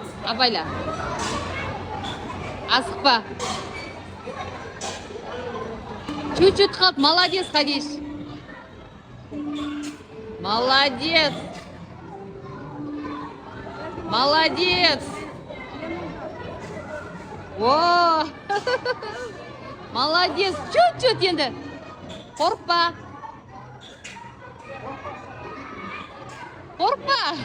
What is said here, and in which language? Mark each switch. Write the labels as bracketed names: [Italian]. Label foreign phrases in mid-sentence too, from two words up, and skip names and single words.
[Kazakh] Абайла. Асықпа. Чуть-чуть қалды. Молодец, Хадиш. [Russian] Молодец. Молодец. О! Молодец. Чуть-чуть енді. [Kazakh] Қорықпа. Қорықпа.